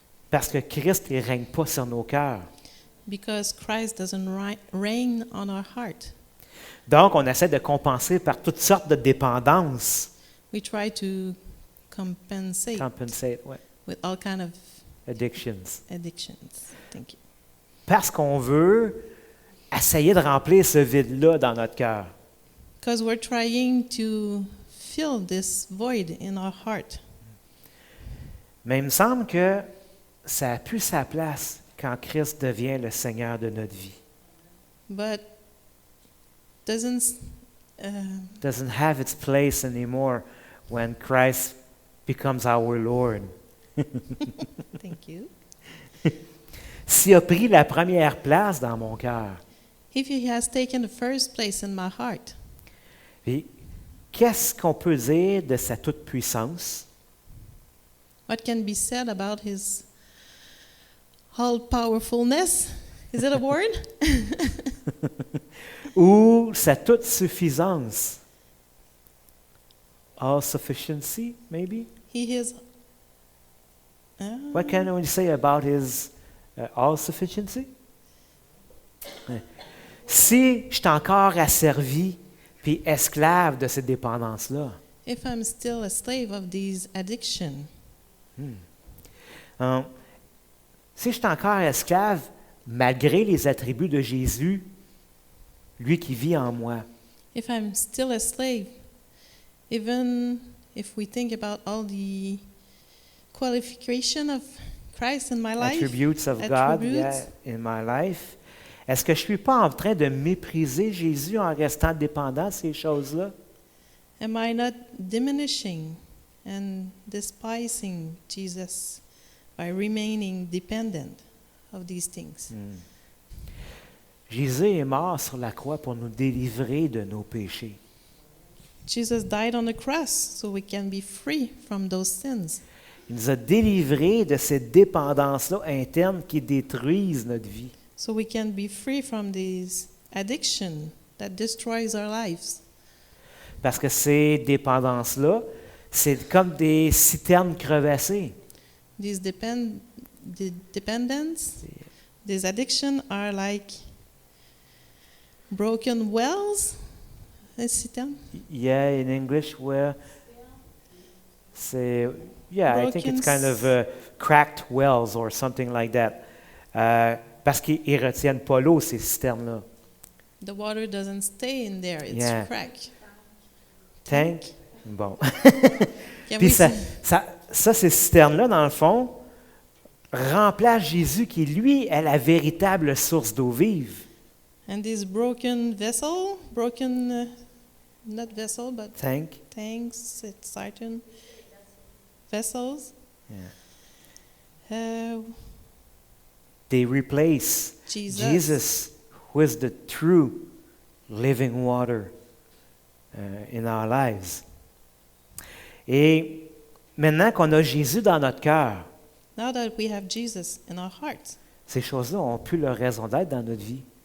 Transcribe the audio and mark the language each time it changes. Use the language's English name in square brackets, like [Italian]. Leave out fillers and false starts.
[French] parce que Christ ne règne pas sur nos cœurs. [English] Because Christ doesn't reign on our heart. [French] Donc, on essaie de compenser par toutes sortes de dépendances. [English] We try to compensate Compensate, ouais. with all kind of Addictions. addictions. Thank you. [French] Parce qu'on veut essayer de remplir ce vide-là dans notre cœur. [English] Because we're trying to fill this void in our heart. [French] Mais il me semble que ça a plus sa place quand Christ devient le Seigneur de notre vie. [English] But doesn't Doesn't have its place anymore when Christ becomes our Lord. thank you. [French] S'il a pris la première place dans mon cœur, [English] If he has taken the first place in my heart, [French] puis qu'est-ce qu'on peut dire de sa toute-puissance? [English] what can be said about his all-powerfulness? Is it a word? [French] Ou sa toute-suffisance? [English] All sufficiency, maybe? He is. What can we say about his all sufficiency? [French] Si je suis encore asservi puis esclave de cette dépendance-là, [English] if I'm still a slave of these addiction, [French] hein, si je suis encore esclave malgré les attributs de Jésus, lui qui vit en moi, [English] if I'm still a slave, even if we think about all the qualification of Christ in my life, attributes of God attributes. in my life, [French] est-ce que je ne suis pas en train de mépriser Jésus en restant dépendant de ces choses-là? [English] am I not diminishing and despising Jesus by remaining dependent of these things? [French] Jésus est mort sur la croix pour nous délivrer de nos péchés. [English] Jesus died on the cross so we can be free from those sins. [French] Il nous a délivrés de ces dépendances-là internes qui détruisent notre vie. [English] So we can be free from these addiction that destroys our lives. [French] Parce que ces dépendances-là, c'est comme des citernes crevassées. [English] These dependence, these addiction are like broken wells. Is it them? Yeah, in English, where say, I think it's kind of cracked wells or something like that. [French] Parce qu'ils ne retiennent pas l'eau, ces citernes-là. [English] The water doesn't stay in there; it's Yeah. cracked. Tank? Bon. Can [French] Puis [English] we [French] ça, [English] see- [French] ces citernes-là, dans le fond, remplacent Jésus qui, lui, est la véritable source d'eau vive. [English] And this broken vessel, not vessel, but Tank? tanks, it's certain vessels. They replace Jesus, who is the true living water in our lives. [French] Et maintenant qu'on a Jésus dans notre cœur, [English] Now that we have Jesus in our hearts, [French] ces choses-là ont plus leur raison d'être dans notre vie.